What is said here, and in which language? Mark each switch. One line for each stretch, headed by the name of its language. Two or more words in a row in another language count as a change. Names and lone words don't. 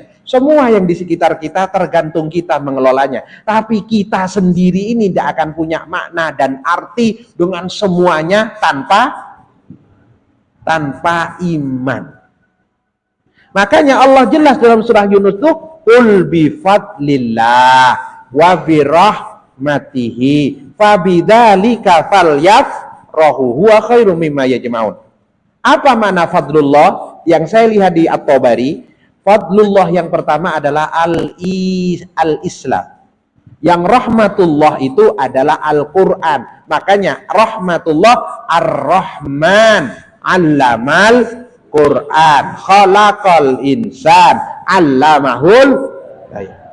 Indonesian: Semua yang di sekitar kita tergantung kita mengelolanya. Tapi kita sendiri ini tidak akan punya makna dan arti dengan semuanya tanpa iman. Makanya Allah jelas dalam surah Yunus itu,
Arabic: قل بفضل الله وبرحمته فبذلك فليفرحوا هو خير مما يجمعون.
Indonesian: Apa makna fadlullah? Yang saya lihat di At-Tabari, fadlullah yang pertama adalah al-Islam. Yang rahmatullah itu adalah Al-Quran.
Arabic: Makanya رحمة الله الرحمن علم القرآن خلق الإنسان علمه البيان.